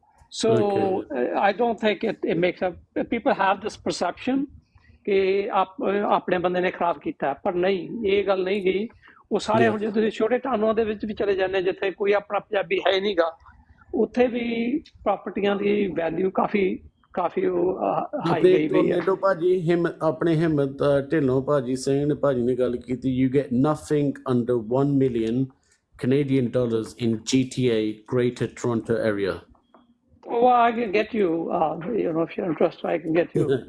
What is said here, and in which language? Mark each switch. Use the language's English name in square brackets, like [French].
[English] So I don't think it makes up. People have this perception [Punjabi] ਕਿ ਆਪਣੇ ਬੰਦੇ ਨੇ ਖਰਾਬ ਕੀਤਾ, ਪਰ ਨਹੀਂ, ਇਹ ਗੱਲ ਨਹੀਂ ਗਈ। ਉਹ ਸਾਰੇ ਹੁਣ ਜੇ ਤੁਸੀਂ ਛੋਟੇ ਟਾਊਨਾਂ ਦੇ ਵਿੱਚ ਵੀ ਚਲੇ ਜਾਂਦੇ ਜਿੱਥੇ ਕੋਈ ਆਪਣਾ ਪੰਜਾਬੀ ਹੈ ਨਹੀਂ ਗਾ, ਉੱਥੇ ਵੀ ਪ੍ਰਾਪਰਟੀਆਂ ਦੀ ਵੈਲਿਊ ਕਾਫੀ ਹਾਈ ਗਈ ਹੋਈ ਹੈ। ਭਾਜੀ ਆਪਣੇ ਹਿੰਮਤ ਢਿੱਲੋਂ ਭਾਜੀ ਸਿੰਘ ਭਾਜੀ ਨੇ ਗੱਲ ਕੀਤੀ, [English] you get nothing under $1 million Canadian dollars in GTA Greater Toronto area. Well, I can get you, you know, if you're interested, I can get you.